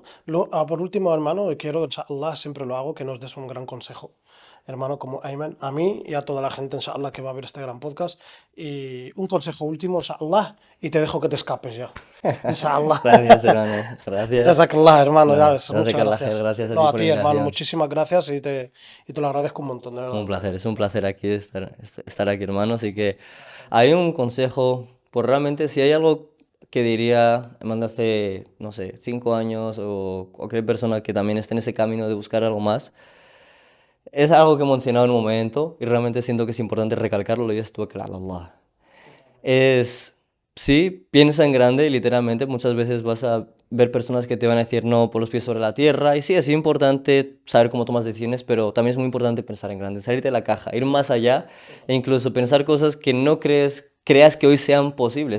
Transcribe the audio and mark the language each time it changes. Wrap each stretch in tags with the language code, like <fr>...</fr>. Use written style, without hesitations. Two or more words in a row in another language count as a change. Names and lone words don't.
<es>Por último, hermano, quiero, inshallah, siempre lo hago, que nos des un gran consejo, hermano, como Ayman, a mí y a toda la gente, inshallah, que va a ver este gran podcast. Y un consejo último, inshallah, y te dejo que te escapes ya. Inshallah. Gracias, hermano. Gracias. Jazakallah, hermano, ya No, ves, muchas</es> <ar>جزاك الله خير,</ar> <es>gracias. gracias a No, ti a por la ti, hermano, invitación. muchísimas gracias y te lo agradezco un montón, de verdad. Un placer, es un placer aquí estar aquí, hermano. Así que hay un consejo, pues realmente si hay algo que diría, me manda hace, no sé, 5 años o cualquier persona que también esté en ese camino de buscar algo más, es algo que he mencionado en un momento y realmente siento que es importante recalcarlo y es</es> <ar>توكل على الله.</ar> <es>Es, sí, piensa en grande y literalmente muchas veces vas a ver personas que te van a decir no por los pies sobre la tierra y sí, es importante saber cómo tomas decisiones, pero también es muy importante pensar en grande, salirte de la caja, ir más allá e incluso pensar cosas que no creas que hoy sean posibles.</es>